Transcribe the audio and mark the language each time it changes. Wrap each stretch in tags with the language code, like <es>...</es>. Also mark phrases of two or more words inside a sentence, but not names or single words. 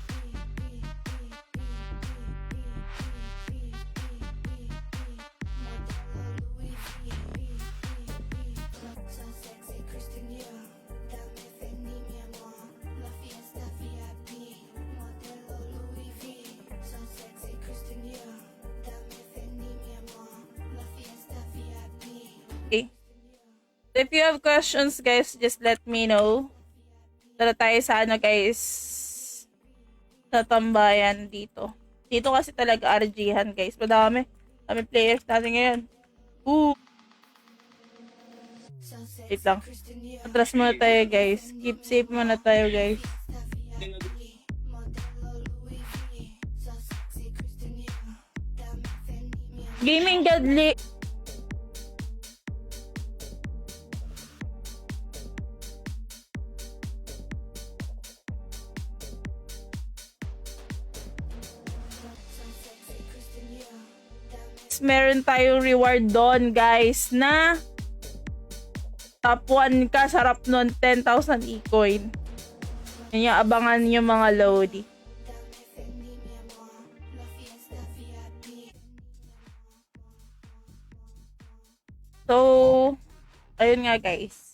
<es>Modelo Louis V.</es> <en>So sexy, Christian Dior.</en> <es>Dame Fendi, mi amor. La fiesta VIP, modelo Louis V.</es> <en>So sexy,</en> <es>Christian Dior. Dame Fendi, mi amor. La fiesta VIP.</es> <en>Okay. If you have questions, guys, just let me know.</en> <tl>Tara tayo sa ano, guys, sa tambayan dito. Dito kasi talaga RG-han, guys. Madami. Dami players natin ngayon. Ooh.</tl> <en>So Wait sexy,</en> <tl>lang.</tl> <en>Christian Dior.</en> <tl>Atras muna tayo, guys.</tl> <en>Keep safe</en> <tl>muna tayo, guys.</tl> <es>Modelo Louis V.</es> <en>So sexy,</en> <es>Christian Dior. Dame Fendi, mi amor.</es> <en>Gaming Godly. So sexy, Christian Dior.</en> <es>Dame</es> <tl>Meron tayong reward doon, guys, na top 1 ka, sarap nun, 10,000 e-coin. Yan yung abangan yung mga Lodi.</tl> <es>Dame Fendi, mi amor. La fiesta VIP.</es> <tl>So, ayun nga, guys.</tl>